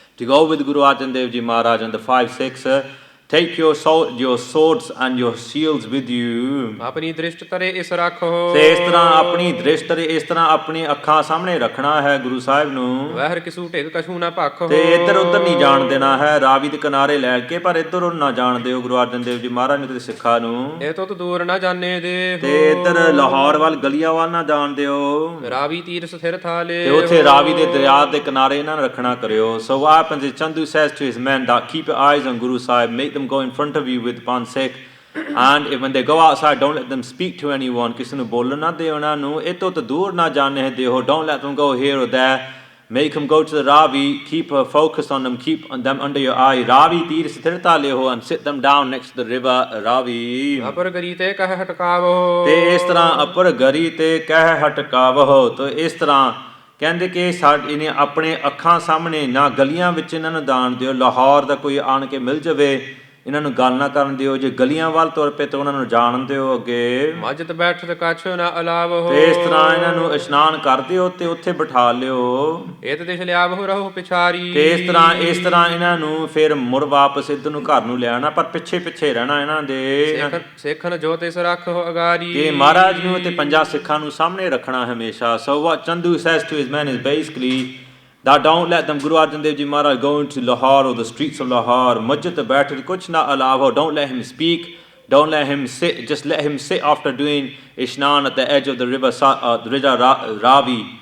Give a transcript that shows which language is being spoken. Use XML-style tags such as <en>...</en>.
<en>to go with Guru Arjan Dev Ji Maharaj and the 5 Sikhs. Take your swords and your shields with you.</en> <pa>ਆਪਣੀ ਦ੍ਰਿਸ਼ਟ ਤਰੇ ਇਸ ਰੱਖੋ ਤੇ ਇਸ ਤਰ੍ਹਾਂ ਆਪਣੀ ਦ੍ਰਿਸ਼ਟ ਇਸ ਤਰ੍ਹਾਂ ਆਪਣੀ ਅੱਖਾਂ ਸਾਹਮਣੇ ਰੱਖਣਾ ਹੈ ਗੁਰੂ ਸਾਹਿਬ ਨੂੰ। ਵਹਿਰ ਕਿਸੂ ਢਿਗ ਕਛੂ ਨਾ ਭਖੋ ਤੇ ਇੱਧਰ ਉੱਧਰ ਨਹੀਂ ਜਾਣ ਦੇਣਾ ਹੈ, ਰਾਵੀ ਦੇ ਕਿਨਾਰੇ ਲੈ ਕੇ, ਪਰ ਇੱਧਰ ਉੱਧਰ ਨਾ ਜਾਣ ਦਿਓ ਗੁਰੂ ਅਰਜਨ ਦੇਵ ਜੀ ਮਹਾਰਾਜ ਨੂੰ ਤੇ ਸਿੱਖਾਂ ਨੂੰ। ਇਹ ਤੋਂ ਦੂਰ ਨਾ ਜਾਣੇ ਦੇ ਤੇ ਇੱਧਰ ਲਾਹੌਰ ਵੱਲ ਗਲੀਆਂ ਵੱਲ ਨਾ ਜਾਣ ਦਿਓ। ਰਾਵੀ ਤੀਰ ਸਥਿਰ ਥਾਲੇ ਤੇ ਉੱਥੇ ਰਾਵੀ ਦੇ ਦਰਿਆ ਦੇ ਕਿਨਾਰੇ ਇਹਨਾਂ ਨੂੰ ਰੱਖਣਾ ਕਰਿਓ।</pa> <en>So what happens is Chandu says to his men that keep your eyes on Guru Sahib, make them go in front of you with Pan Sikh, and when they go outside don't let them speak to anyone.</en> <pa>ਕਿਸੇ ਨੂੰ ਬੋਲਣ ਨਾ ਦਿਓ ਉਹਨਾਂ ਨੂੰ, ਇਹ ਤੋਂ ਦੂਰ ਨਾ ਜਾਣੇ ਦਿਓ।</pa> <en>Don't let them go here or there. Make them go to the Ravi, keep focused on them, keep them under your eye. Ravi</en> <pa>ਤੀਰ ਸਥਿਰਤਾ ਲਿਓ</pa> <en>and sit them down next to the river Ravi.</en> <pa>ਅਪਰ ਗਰੀ ਤੇ ਕਹਿ ਹਟਕਾਵੋ ਤੇ ਇਸ ਤਰ੍ਹਾਂ ਅਪਰ ਗਰੀ ਤੇ ਕਹਿ ਹਟਕਾਵੋ। ਤੇ ਇਸ ਤਰ੍ਹਾਂ ਕਹਿੰਦੇ ਕਿ ਇਹਨੇ ਆਪਣੇ ਅੱਖਾਂ ਸਾਹਮਣੇ ਨਾ ਗਲੀਆਂ ਵਿੱਚ ਇਹਨਾਂ ਨੂੰ ਦਾਣ ਦਿਓ। ਲਾਹੌਰ ਦਾ ਕੋਈ ਆਣ ਕੇ ਮਿਲ ਜਾਵੇ ਇਹਨਾਂ ਨੂੰ ਗੱਲ ਨਾ ਕਰਨ ਦਿਓ। ਜੇ ਗਲੀਆਂ ਵੱਲ ਤੁਰ ਪਏ ਤਾਂ ਉਹਨਾਂ ਨੂੰ ਜਾਣ ਦਿਓ ਅੱਗੇ। ਮਸਜਿਦ ਬੈਠਤ ਕਛ ਨਾ ਅਲਾਵੋ ਤੇ ਇਸ ਤਰ੍ਹਾਂ ਇਹਨਾਂ ਨੂੰ ਇਸ਼ਨਾਨ ਕਰ ਦਿਓ ਤੇ ਉੱਥੇ ਬਿਠਾ ਲਿਓ। ਇਤ ਦਿਸ਼ ਲਿਆਵਹੁ ਰਹੋ ਪਿਛਾਰੀ। ਤੇ ਇਸ ਤਰ੍ਹਾਂ ਇਹਨਾਂ ਨੂੰ ਫਿਰ ਮੁੜ ਵਾਪਸ ਇੱਧਰ ਨੂੰ ਘਰ ਨੂੰ ਲਿਆਣਾ, ਪਰ ਪਿੱਛੇ ਪਿੱਛੇ ਰਹਿਣਾ ਇਹਨਾਂ ਦੇ। ਸਿੱਖਨ ਜੋ ਤਿਸ ਰੱਖੋ ਅਗਾਰੀ। ਤੇ ਮਹਾਰਾਜ ਨੂੰ ਤੇ ਪੰਜਾਂ ਸਿੱਖਾਂ ਨੂੰ ਸਾਹਮਣੇ ਰੱਖਣਾ ਹਮੇਸ਼ਾ।</pa> <en>So what Chandu says to his men is basically that don't let them, Guru Arjan Dev Ji Maharaj, go into Lahore or the streets of Lahore.</en> <pa>Masjid te baith kuch na allow.</pa> <en>Don't let him speak. Don't let him sit. Just let him sit after doing ishnan at the edge of the river Ravi.</en>